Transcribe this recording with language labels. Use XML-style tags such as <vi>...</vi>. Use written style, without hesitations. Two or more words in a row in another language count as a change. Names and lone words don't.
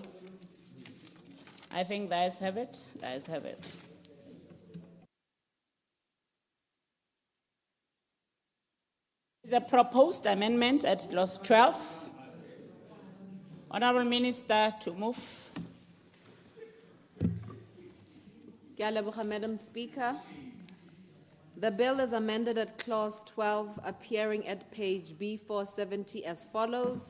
<en>I think the ayes have it. The ayes have it. There's a proposed amendment at clause 12. Honorable Minister, to move.</en> <tn>Ke a leboga,</tn> <en>Madam Speaker. The bill is amended at clause 12, appearing at page B470 as follows.</en>